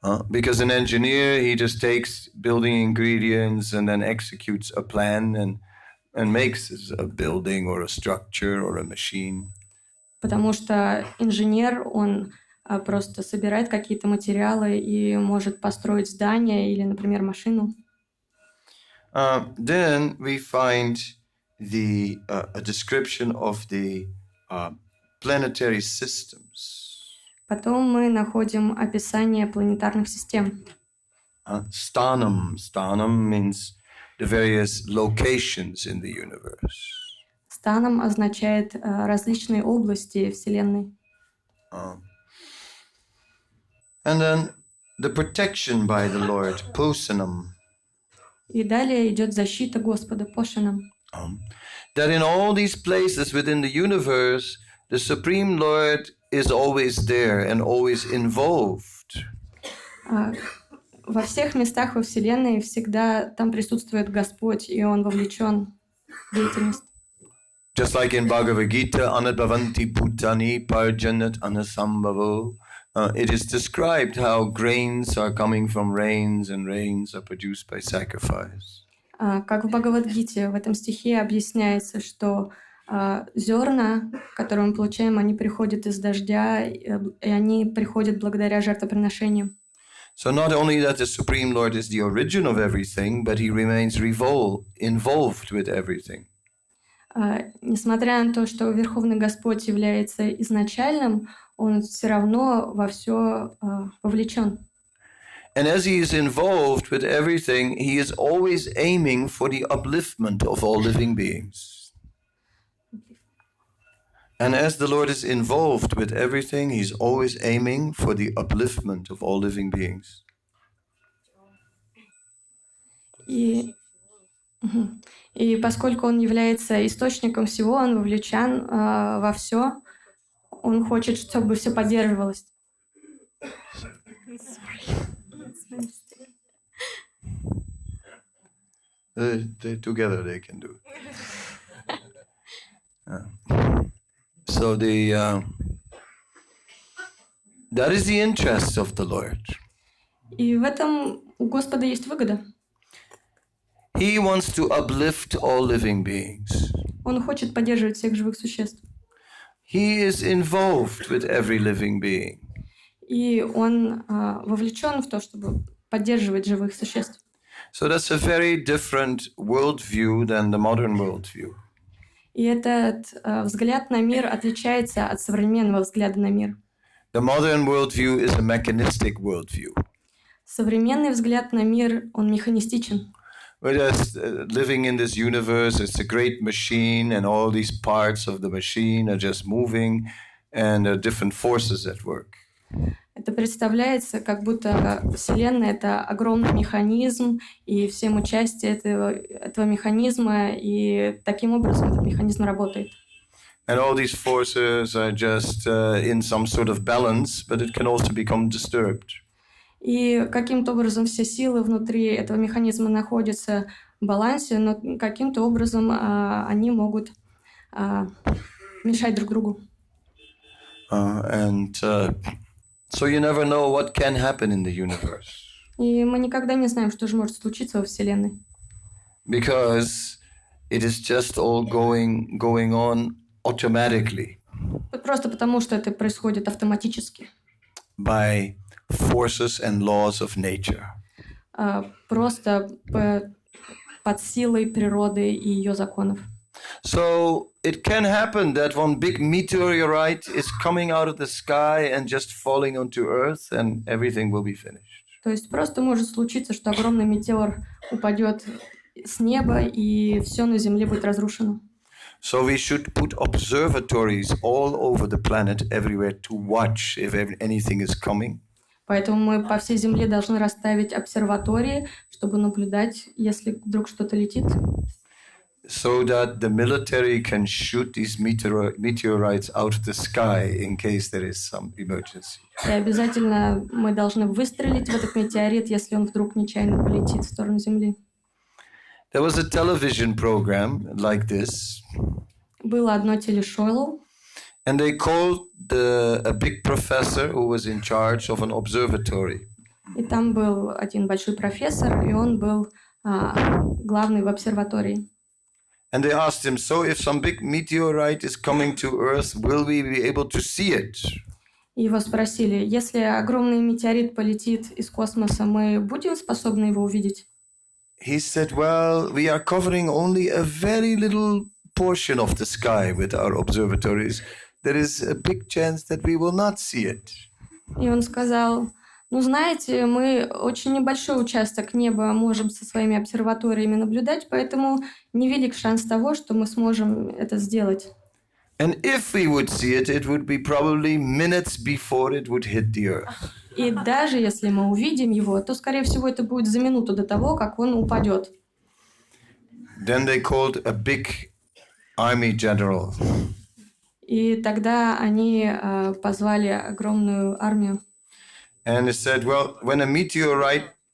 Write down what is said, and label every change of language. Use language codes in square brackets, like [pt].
[en] Because an engineer, he just takes building ingredients and then executes a plan and makes a building or a structure or a machine. [ru] Потому что инженер, он просто собирает какие-то материалы и может построить здание или, например, машину. [en] Then we find a description of the planetary systems. [ru] Потом мы находим описание планетарных систем. [en] Sthanam. Sthanam means the various locations in the universe. [ru] Станом означает различные области Вселенной. [en] And then the protection by the Lord, Posanam. [ru] И далее идет защита Господа, Пошанам. [en] That in all these places within the universe, the Supreme Lord is always there and always involved. [ru] Во всех местах во Вселенной всегда там присутствует Господь, и Он вовлечен в деятельность. [en] Just like in Bhagavad Gita, [sa] Anadbhavanti Bhutani Parjanat Anasambhavo, [en] it is described how grains are coming from rains and rains are produced by sacrifice. [ru] Как в Бхагавад-гите, в этом стихе объясняется, что зерна, которые мы получаем, они приходят из дождя, и они приходят благодаря жертвоприношениям. [en] So not only that the Supreme Lord is the origin of everything, but he remains involved with everything. [ru] Несмотря на то, что Верховный Господь является изначальным, Он все равно во все вовлечен. [en] And as he is involved with everything, he is always aiming for the upliftment of all living beings. And as the Lord is involved with everything, he's always aiming for the upliftment of all living beings. [ru] И поскольку Он является источником всего, Он вовлечен во все, Он хочет, чтобы все поддерживалось. [en] Together they can do it. So So that is the interest of the Lord. [ru] И в этом у Господа есть выгода. [en] He wants to uplift all living beings. [ru] Он хочет поддерживать всех живых существ. [en] He is involved with every living being. [ru] И он вовлечен в то, чтобы поддерживать живых существ. [en] So that's a very different worldview than the modern worldview. [ru] И этот взгляд на мир отличается от современного взгляда на мир. [en] The modern worldview is a mechanistic worldview. [ru] Современный взгляд на мир, он механистичен. [en] We're just living in this universe. It's a great machine, and all these parts of the machine are just moving, and there are different forces at work. [ru] Это представляется, как будто Вселенная — это огромный механизм, и всем участие этого механизма, и таким образом этот механизм работает. [en] And all these forces are just in some sort of balance, but it can also become disturbed. [ru] И каким-то образом все силы внутри этого механизма находятся в балансе, но каким-то образом они могут мешать друг другу. [en] So you never know what can happen in the universe. [ru] И мы никогда не знаем, что же может случиться во Вселенной. [en] Because it is just all going on automatically. [ru] Просто потому, что это происходит автоматически. [en] By forces and laws of nature. [ru] Просто под силой природы и ее законов. [en] So it can happen that one big meteorite is coming out of the sky and just falling onto Earth, and everything will be finished. [ru] То есть просто может случиться, что огромный метеор упадет с неба, и все на Земле будет разрушено. [en] So we should put observatories all over the planet, everywhere, to watch if anything is coming. [ru] Поэтому мы по всей Земле должны расставить обсерватории, чтобы наблюдать, если вдруг что-то летит. [en] So that the military can shoot these meteorites out of the sky in case there is some emergency. [ru] И обязательно мы должны выстрелить в этот метеорит, если он вдруг нечаянно полетит в сторону Земли. [en] There was a television program like this. [ru] Было одно телешоу. [en] And they called a big professor who was in charge of an observatory. [ru] И там был один большой профессор, и он был главный в обсерватории. [en] And they asked him, so if some big meteorite is coming to Earth, will we be able to see it? [ru] И его спросили, если огромный метеорит полетит из космоса, мы будем способны его увидеть? [en] He said, well, we are covering only a very little portion of the sky with our observatories. There is a big chance that we will not see it. [ru] И он сказал, ну, знаете, мы очень небольшой участок неба можем со своими обсерваториями наблюдать, поэтому невелик шанс того, что мы сможем это сделать. [en] And if we would see it, it would be probably minutes before it would hit the earth. [ru] И даже если мы увидим его, то, скорее всего, это будет за минуту до того, как он упадет. [en] Then they called a big army general. [ru] И тогда они позвали огромную армию. [en] And they said, well, when a meteorite...